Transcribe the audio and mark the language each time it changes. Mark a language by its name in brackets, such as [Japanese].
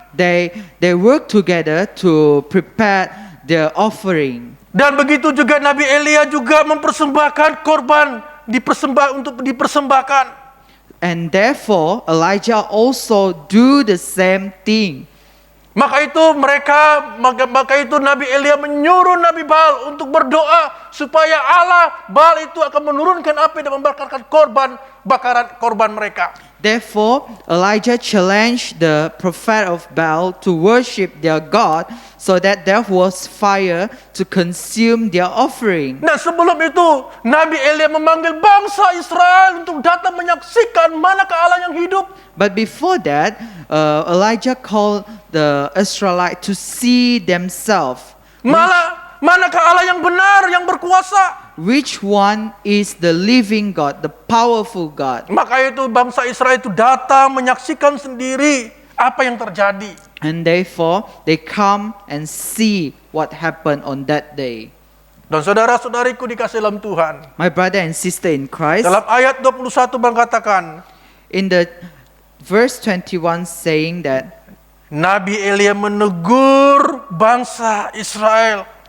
[English] they work together to prepare their offering. [Malay] Dan begitu juga Nabi Elia juga mempersembahkan korban untuk dipersembahkan. [English] And therefore Elijah also do the same thing. [Malay] Maka itu Nabi Elia menyuruh Nabi Baal untuk berdoa supaya Allah Baal itu akan menurunkan api dan membakarkan korban mereka. [English] Therefore Elijah challenged the prophet of Baal to worship their God, so that there was fire to consume their offering. [Malay] Nah, sebelum itu Nabi Elia memanggil bangsa Israel untuk datang menyaksikan manakah Allah yang hidup. [English] But before that, Elijah called the Israelites to see themselves [Malay] Manakah Allah yang benar, yang berkuasa. [English] which one is the living God, the powerful God. [Malay] Maka itu bangsa Israel itu datang menyaksikan sendiri apa yang terjadi. [English] And therefore they come and see what happened on that day. [Malay] Dan saudara-saudariku dikasih dalam Tuhan, [English] My brother and sister in Christ, [Malay] dalam ayat 21 mengatakan, [English] in the verse 21 saying that [Malay] Nabi Elia menegur bangsa Israel.